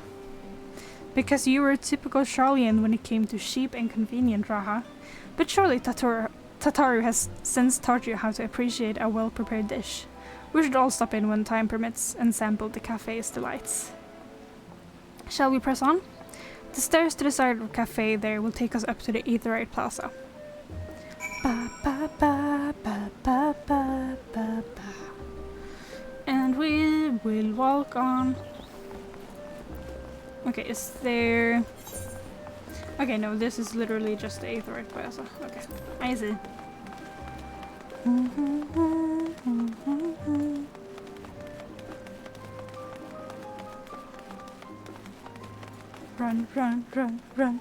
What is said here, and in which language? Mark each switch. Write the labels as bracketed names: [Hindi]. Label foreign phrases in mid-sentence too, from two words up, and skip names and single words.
[English] Because you were a typical Sharlayan when it came to cheap and convenient, Raha. But surely Tataru has since taught you how to appreciate a well-prepared dish. We should all stop in when time permits and sample the cafe's delights. Shall we press on? The stairs to the side of the cafe there will take us up to the Aetherite Plaza. Ba, ba, ba, ba, ba, ba, ba, ba. And we will walk on. Okay, is there... Okay, no, this is literally just the Aetherite Plaza. Okay, I see. Run, run, run, run.